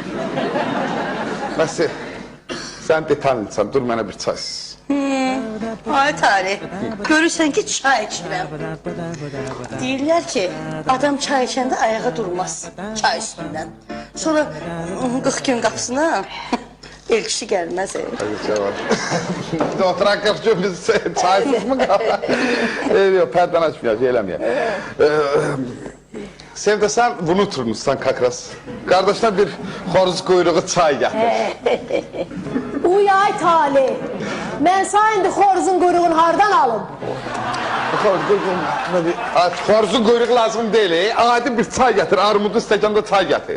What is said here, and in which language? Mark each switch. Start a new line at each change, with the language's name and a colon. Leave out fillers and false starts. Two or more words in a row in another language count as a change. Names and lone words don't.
Azerbaijani: Məsi, sən detan insan, dur mənə bir çay. Ay Talih, görürsən ki çay içirəm. Deyirlər ki, adam çay içəndə ayağa durmaz çay üstündən. Sonra 40 gün qapısına elçisi gəlməz.
Turkish: Bir de oturan 40 gün biz çaysız mı kalır?
Azerbaijani: Yok, pərdən açmayacaq, eləməyək. Sevdə, sən bunu oturmuşsan kakras. Kardeşler bir xoruz quyruğu çay gətir. Uy ay Talih. Mən sağ indi xoruzun quyruğunu hardan alım? Xoruzun quyruğu lazım deyil, adi bir çay gətir, armudu stəkanda çay gətir.